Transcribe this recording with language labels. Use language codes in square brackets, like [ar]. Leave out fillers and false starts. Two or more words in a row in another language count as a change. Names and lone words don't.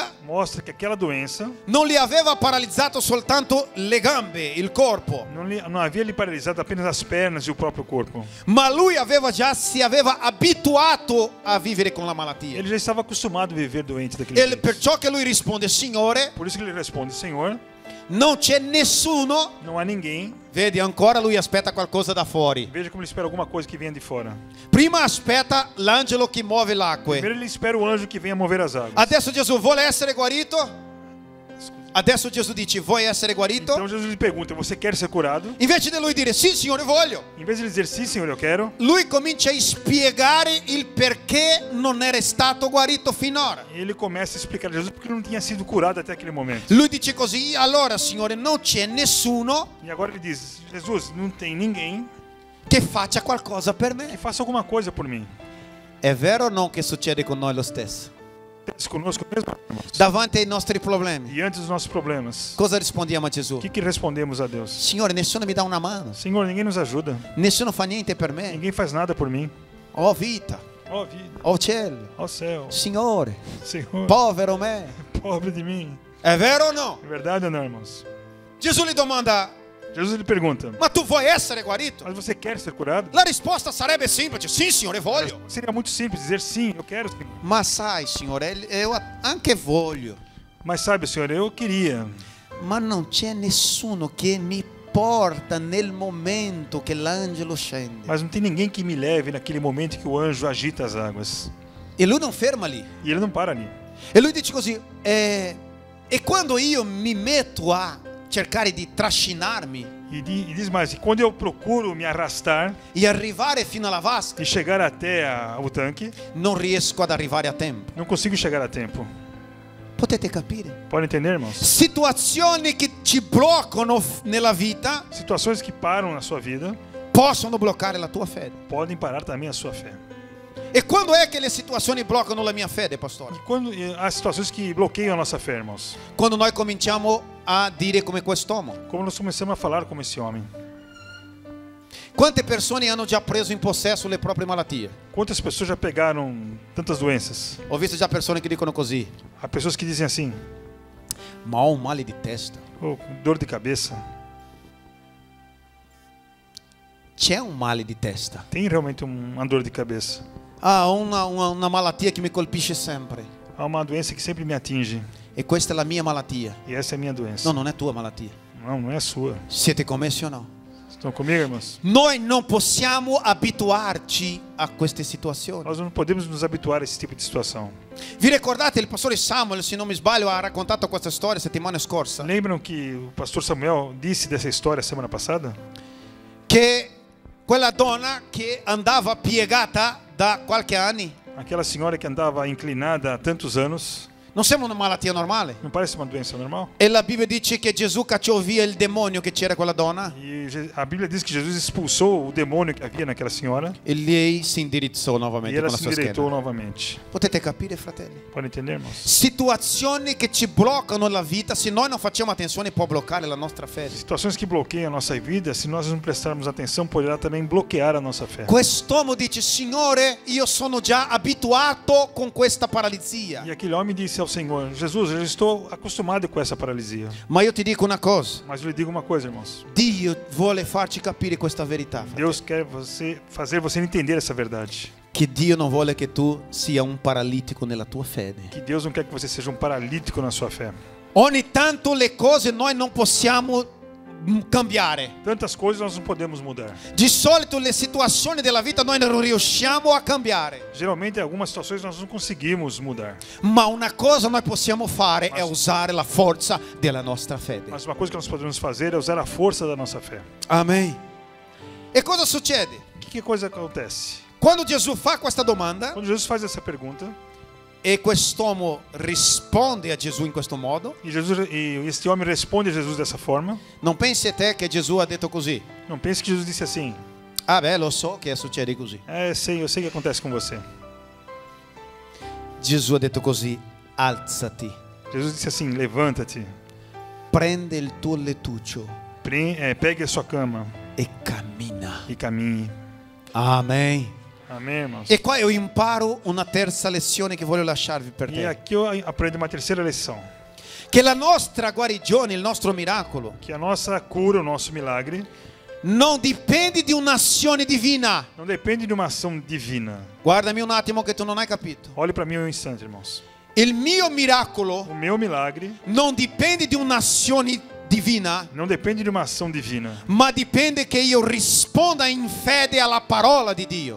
[pt] mostra que aquela doença [it] non li aveva paralizzato soltanto le gambe, il corpo, [pt] não havia lhe paralisado apenas as pernas e o próprio corpo. [it] ma lui si aveva abituato a vivere con la malattia. [pt] Ele já estava acostumado a viver doente daquele E jeito. [it] perciò che lui risponde: Signore, [pt] Por isso que ele responde: Senhor, [it] non c'è nessuno. [pt] não há ninguém. [it] Vedi, ancora lui aspetta qualcosa da fuori. [pt] Veja como ele espera alguma coisa que venha de fora. [it] Prima aspetta l'angelo che muove l'acqua. [pt] Primeiro ele espera o anjo que venha mover as águas. [it] Adesso Gesù vuole essere guarito? Adesso Gesù dice: vuoi essere guarito? [pt] Então Jesus lhe pergunta: você quer ser curado? [it] Invece di lui dire: sì, Signore, voglio, [pt] Em vez de ele dizer sim, Senhor, eu quero, [it] lui comincia a spiegare il perché non era stato guarito finora. [pt] ele começa a explicar a Jesus porque ele não tinha sido curado até aquele momento. [it] Lui dice così: allora, Signore, non c'è nessuno [pt] E agora ele diz: Jesus, não tem ninguém [it] che faccia qualcosa per [pt] que [it] me. [pt] faça alguma coisa por mim. [it] È vero o no che succede con noi lo stesso? [pt] Acontece conosco mesmo, irmãos. [it] Davanti ai nostri problemi, [pt] Diante dos nossos problemas, [it] cosa rispondiamo a Gesù? [pt] o que respondemos a Deus? [it] Signore, nessuno mi dà una mano, [pt] Senhor, ninguém nos ajuda. [it] nessuno fa niente per me. [pt] Ninguém faz nada por mim. [it] Ho vita, [pt] Ó vida, [it] ho cielo, [pt] ó céu, [it] Signore, [pt] Senhor, [it] povero me. [pt] pobre de mim. [it] È vero o no? [pt] É verdade ou não, irmãos? [it] Gesù gli domanda: [pt] Jesus lhe pergunta: [it] ma tu vuoi essere guarito? [pt] mas você quer ser curado? [it] La risposta sarebbe semplice: sì, Signore, voglio. [pt] Seria muito simples dizer sim, eu quero. Senhor. [it] Ma sai, Signore, io anche voglio. [pt] Mas sabe, Senhor, eu queria. [it] Ma non c'è nessuno che mi porta nel momento che l'angelo scende. [pt] Mas não tem ninguém que me leve naquele momento que o anjo agita as águas. [it] E lui non ferma lì. [pt] E ele não para ali. [it] E lui dice così: e quando io mi metto a cercare di trascinarmi, [pt] E diz mais, e quando eu procuro me arrastar [it] e arrivare fino alla vasca, [pt] e chegar até o tanque, [it] non riesco ad arrivare a tempo. [pt] não consigo chegar a tempo. [it] Potete capire? [pt] Pode entender, irmãos? [it] Situazioni che ci bloccano nella vita [pt] Situações que param na sua vida [it] possono bloccare la tua fede. [pt] podem parar também a sua fé. [it] E quando è che le situazioni bloccano la mia fede, pastore? [pt] E há situações que bloqueiam a nossa fé, irmãos. [it] Quando noi cominciamo a dire come quest'uomo. [pt] Como nós começamos a falar como esse homem. [it] Quante persone hanno già preso in possesso le proprie malattie? [pt] Quantas pessoas já pegaram tantas doenças? [it] Ho visto già persone che dicono così: [pt] Há pessoas que dizem assim, [it] ma ho un male di testa. [pt] oh, dor de cabeça. [it] C'è un male di testa. [pt] Tem realmente uma dor de cabeça. [it] Ah, ho una malattia che mi colpisce sempre. [pt] Há uma doença que sempre me atinge. [it] E questa è la mia malattia. [pt] E essa é a minha doença. [it] No, non è tua malattia. [pt] Não, não é a sua. [it] Siete commessi o no? [pt] Estão comigo, irmãos? [it] Noi non possiamo abituarci a queste situazioni. [pt] Nós não podemos nos habituar a esse tipo de situação. [it] Vi ricordate il pastore Samuel, se non mi sbaglio, ha raccontato questa storia settimana scorsa? [pt] Lembram que o pastor Samuel disse dessa história semana passada? [it] Che quella donna che andava piegata da qualche anni, [pt] Aquela senhora que andava inclinada há tantos anos. [it] non sembra una malattia normale? [pt] Não parece uma doença normal? [it] E la Bibbia dice che Gesù cacciò via il demonio che c'era quella donna [pt] E a Bíblia diz que Jesus expulsou o demônio que havia naquela senhora. [it] e lei si indirizzò [pt] E [it] nuovamente [pt] ela [it] con la [pt] se [it] sua [pt] endireitou [it] schiena. [pt] novamente. [it] Potete capire, fratelli? [pt] Pode entender, irmãos? [it] Situazioni che ci bloccano la vita, se noi non facciamo attenzione può bloccare la nostra fede. [pt] Situações que bloqueiam a nossa vida, se nós não prestarmos atenção, poderá também bloquear a nossa fé. [it] Quest'uomo dice: Signore, io sono già abituato con questa paralisia. [pt] E aquele homem disse ao Senhor: Jesus, eu estou acostumado com essa paralisia. [it] Ma io ti dico una cosa: [pt] Mas eu lhe digo uma coisa, irmãos. [it] Dio vuole farci capire questa verità. [pt] Deus quer fazer você entender essa verdade. [it] Che Dio non vuole che tu sia un paralitico nella tua fede. [pt] Que Deus não quer que você seja um paralítico na sua fé. [it] Ogni tanto le cose noi non possiamo cambiare. [pt] Tantas coisas nós não podemos mudar. [it] Di solito le situazioni della vita noi non riusciamo a cambiare. [pt] Geralmente, em algumas situações nós não conseguimos mudar. [it] Ma una cosa noi possiamo fare è usare la forza della nostra fede. [pt] Mas uma coisa que nós podemos fazer é usar a força da nossa fé. [it] Amen. E cosa succede? [pt] Que coisa acontece? [it] Quando Gesù fa questa domanda [pt] Quando Jesus faz essa pergunta, [it] e quest'uomo risponde a Gesù in questo modo, [pt] e este homem responde a Jesus dessa forma, [it] non pensi te che Gesù ha detto così: [pt] não pense que Jesus disse assim: [it] ah beh, lo so che succede così. [pt] eu sei que acontece com você. [it] Gesù ha detto così: alzati, [pt] Jesus disse assim: levanta-te, [it] prende il tuo lettuccio [pt] pegue a sua cama [it] e cammina. [pt] e caminhe. [it] Amen. [pt] Amém, irmãos? [it] E qua io imparo una terza lezione che voglio lasciarvi per [pt] E [it] te. [pt] aqui eu aprendo uma terceira lição: [it] Che la nostra guarigione, il nostro miracolo, [pt] que a nossa cura, o nosso milagre, [it] non dipende di un'azione divina. [pt] não depende de uma ação divina. [it] Guardami un attimo che tu non hai capito. [pt] Olhe para mim um instante, irmãos. [it] Il mio miracolo [pt] O meu milagre [it] non dipende di un'azione divina, [pt] não depende de uma ação divina, [it] ma dipende che io risponda in fede alla parola di Dio.